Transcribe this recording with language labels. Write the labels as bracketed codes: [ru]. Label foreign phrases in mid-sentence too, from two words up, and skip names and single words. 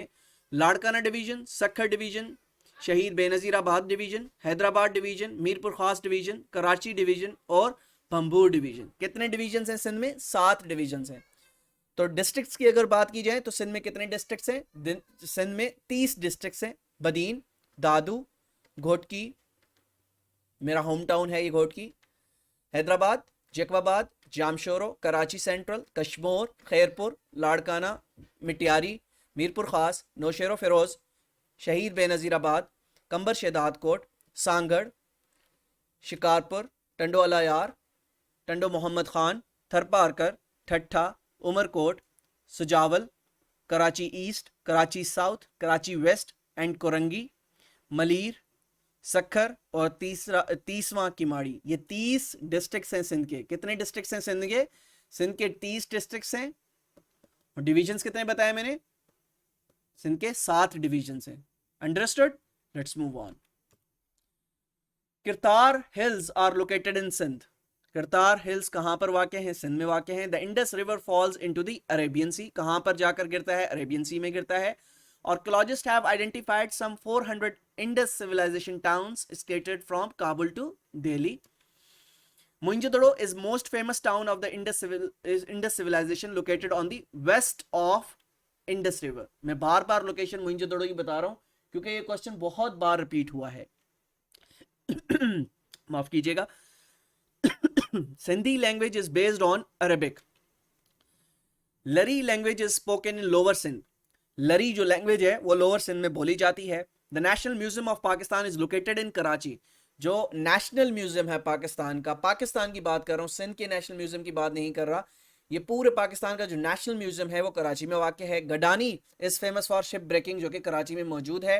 [ur] لاڑکانہ ڈویژن، سکھر ڈویژن، شہید بینظیرآباد ڈویژن، حیدرآباد ڈویژن، میرپور خاص ڈویژن، کراچی ڈویژن اور بھنبور ڈویژن. کتنے ڈویژن ہیں سندھ میں? 7 ڈویژن ہیں. تو ڈسٹرکٹس کی اگر بات کی جائے تو سندھ میں کتنے ڈسٹرکٹس ہیں? سندھ میں 30 ڈسٹرکٹس ہیں. بدین، دادو، گھوٹکی, मेरा [en] home town [ur] ہے یہ گھوٹکی، حیدرآباد، جیکب آباد، جامشورو, کراچی سینٹرل، کشمور، خیرپور، لاڑکانہ، مٹیاری، میرپور خاص، نوشہرو فیروز، شہید بینظیرآباد، قمبر شہدادکوٹ، سانگھڑ، شکارپور، ٹنڈو الہیار، ٹنڈو محمد خان، تھرپارکر، ٹھٹہ، عمرکوٹ، سجاول، کراچی ایسٹ، کراچی ساؤتھ، کراچی ویسٹ اینڈ کورنگی، ملیر، سکھر اور 30واں کیماڑی. یہ 30 ڈسٹرکٹس ہیں سندھ کے۔ کتنے ڈسٹرکٹس ہیں سندھ کے? سندھ کے 30 ڈسٹرکٹس ہیں۔ اور ڈویژنز کتنے بتائے میں نے? سندھ کے 7 ڈویژنز ہیں۔ انڈرسٹوڈ? [en] Let's move on. Kirthar Hills are located in Sindh. [ur] کیرتھر ہلز کہاں پر واقع ہیں? سندھ میں واقع ہیں. [en] The Indus River falls into the Arabian Sea. [ur] کہاں پر جا کر گرتا ہے? [en] Arabian Sea [ur] میں گرتا ہے. [en] Archaeologists have identified some 400 Indus civilization towns scattered from Kabul to Delhi. Mohenjo-daro is most famous town of the Indus civilization located on the west of Indus River. [ur] میں بار بار لوکیشن موئن جو دڑو ہی بتا رہا ہوں کیونکہ یہ کویسچن بہت بار ریپیٹ ہوا ہے. معاف کیجیے گا. [en] Sindhi language is based on Arabic. Lari language is spoken in Lower Sindh. [ur] لاڑی جو لینگویج ہے وہ لوئر سندھ میں بولی جاتی ہے. [en] The National Museum of Pakistan is located in Karachi. [ur] جو نیشنل میوزیم ہے پاکستان کا، پاکستان کی بات کر رہا ہوں، سندھ کے نیشنل میوزیم کی بات نہیں کر رہا، یہ پورے پاکستان کا جو نیشنل میوزیم ہے وہ کراچی میں واقع ہے. गडानी [en] is famous for ship breaking, [ur] جو کہ کراچی میں موجود ہے.